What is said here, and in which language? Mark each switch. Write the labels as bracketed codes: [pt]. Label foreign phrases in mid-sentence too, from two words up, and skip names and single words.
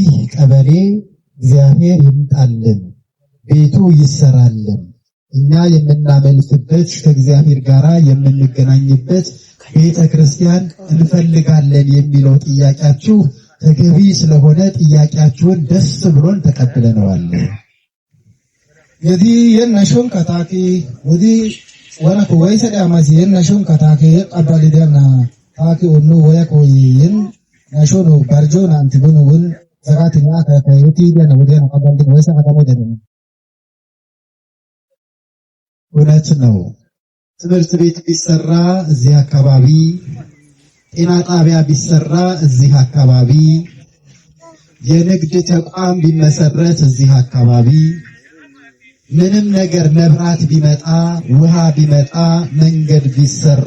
[am] ቀበሌ እግዚአብሔር ይምጣልን፣ ቤቱ ይሰራልን፣ እኛ የምናመልክበት ከእግዚአብሔር ጋር የምንገናኝበት ቤተ ክርስቲያን እንፈልጋለን የሚለው ጥያቄያችሁ ተገቢ ስለሆነ ጥያቄያችሁን ደስ ብሎን ተቀብለነዋል። [wal] የዲ የነሾን ከታኪ ወዲ ወራኩ ወይሰ ዳማሲ የነሾን ከታኪ ቀባሊደና ታኪ ወኑ ወያኮ ይን ነሾኑ ባርጆና አንቲቡኑ ወን ዘጋቲና ከታዩቲ ደና ወዲያ ቀባሊደ ወይሰ ከተሞ ደነ [am] እውነት ነው። ትምህርት ቤት ቢሰራ እዚህ አካባቢ፣ ጤና ጣቢያ ቢሰራ እዚህ አካባቢ፣ የንግድ ተቋም ቢመሰረት እዚህ አካባቢ ምንም ነገር መብራት ቢመጣ ውሃ ቢመጣ መንገድ ቢሰራ